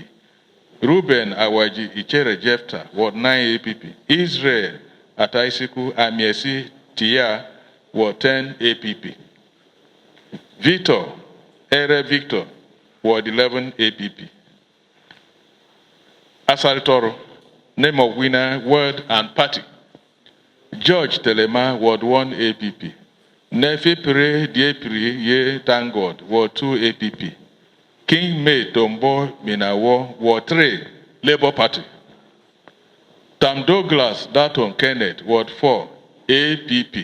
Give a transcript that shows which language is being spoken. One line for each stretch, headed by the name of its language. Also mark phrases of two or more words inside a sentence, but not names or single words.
English: Ruben Awaji Ichere Jefta, Ward 9 APP. Israel Ataisiku Amiesi Tia, Ward 10 APP. Victor Ere Victor, Ward 11 APP. Asalitoro, name of winner, word and party. George Telema, Ward 1 APP. Nefi Pire Diepiri Ye Thank God, Ward 2 APP. King May Tombo Minawo, Ward 3, Labour Party. Tam Douglas Daton Kenneth, Ward 4, APP.